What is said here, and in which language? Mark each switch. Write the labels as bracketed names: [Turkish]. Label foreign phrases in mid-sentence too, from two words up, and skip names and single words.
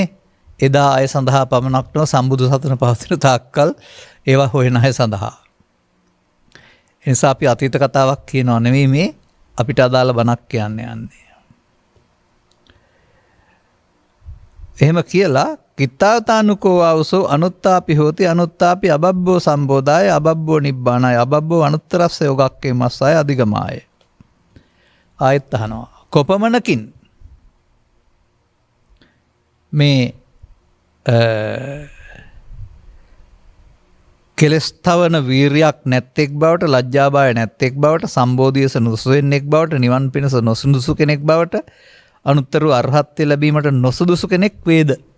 [Sinhala] එදා අය සඳහා පමණක් නොව සම්බුදු සසුන පවතින තාක්කල් ඒවා හොයන අය සඳහා. එනිසා අපි අතීත කතාවක් කියනවා නෙවෙයි මේ අපිට අදාළ බණක් කියන්න යන්නේ. එහෙම කියලා [Pali] කිත්තාවතානුකෝ ආවසෝ අනුත්තාපි හෝති අනුත්තාපි අබබ්බෝ සම්බෝධාය අබබ්බෝ නිබ්බානාය අබබ්බෝ අනුත්තරස්ස යෝගක්කේ මස්සාය අධිගමාය. [Sinhala] ආයෙත් අහනවා කොපමණකින් මේ කෙලස් තවන වීරියක් නැත්තෙක් බවට, ලැජ්ජාබය නැත්තෙක් බවට, සම්බෝධියස නොසුවෙන්නෙක් බවට, නිවන් පිණිස නොසුදුසු කෙනෙක් බවට, අනුත්තර අරහත්ත්වය ලැබීමට නොසුදුසු කෙනෙක් වේද?